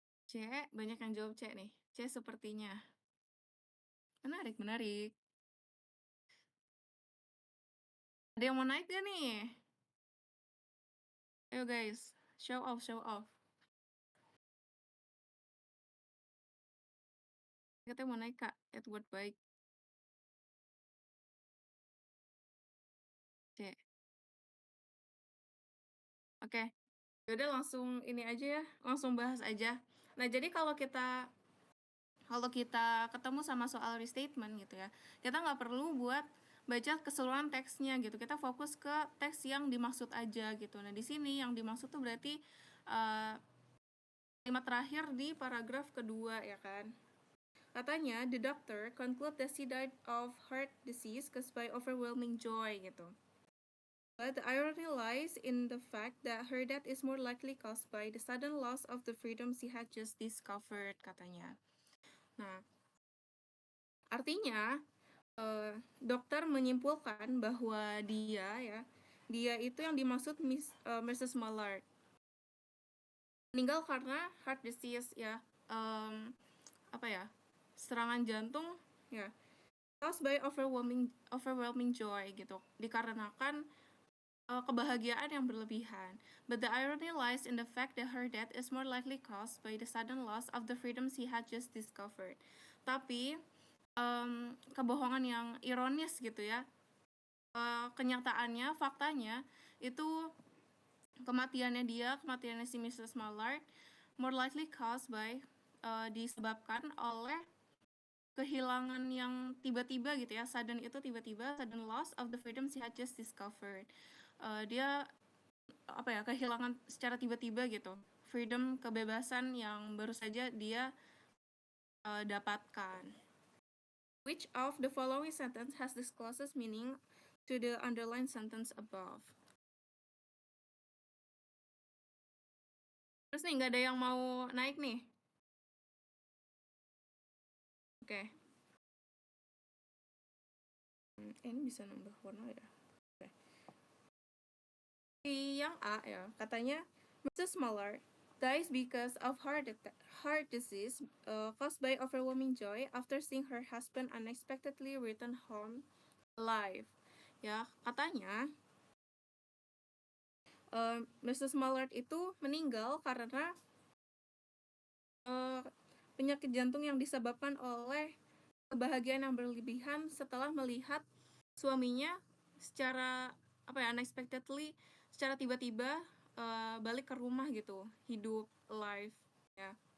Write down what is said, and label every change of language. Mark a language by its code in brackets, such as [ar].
[id] C, banyak yang jawab C nih. C sepertinya. Menarik, menarik. Ada yang mau naik gak nih? Ayo [en] guys, show off, show off. [id] Kita mau naik kak, Edward baik. C. Oke, yaudah langsung ini aja ya, langsung bahas aja. Nah, jadi kalau kita ketemu sama soal restatement gitu ya, kita nggak perlu buat baca keseluruhan teksnya gitu, kita fokus ke teks yang dimaksud aja gitu. Nah, di sini yang dimaksud tuh berarti kalimat terakhir di paragraf kedua ya kan. Katanya, [en] the doctor conclude that she died of heart disease caused by overwhelming joy gitu. But the irony lies in the fact that her death is more likely caused by the sudden loss of the freedom she had just discovered, [id] katanya. Nah, artinya dokter menyimpulkan bahwa dia ya dia itu yang dimaksud Mrs. Mallard. Meninggal karena heart disease ya, apa ya, serangan jantung ya, [en] caused by overwhelming joy [id] gitu, dikarenakan kebahagiaan yang berlebihan. [en] But the irony lies in the fact that her death is more likely caused by the sudden loss of the freedoms he had just discovered. [id] Tapi kebohongan yang ironis gitu ya, kenyataannya, faktanya itu kematiannya si Mrs. [en] Mallard more likely caused by [id] disebabkan oleh kehilangan yang tiba-tiba gitu ya, [en] sudden loss of the freedom she had just discovered. [id] Dia apa ya, kehilangan secara tiba-tiba gitu, freedom, kebebasan yang baru saja dia dapatkan. [en] Which of the following sentence has this closest meaning to the underlined sentence above? [id] Terus nih, nggak ada yang mau naik nih. Oke. Ini bisa nambah warna ya. Oke. Yang A ya, katanya Mrs. [en] Mallard dies because of heart disease caused by overwhelming joy after seeing her husband unexpectedly return home alive. [id] Ya, katanya Mrs. Mallard itu meninggal karena penyakit jantung yang disebabkan oleh kebahagiaan yang berlebihan setelah melihat suaminya secara apa ya, [en] unexpectedly, [id] secara tiba-tiba balik ke rumah gitu, hidup, alive ya.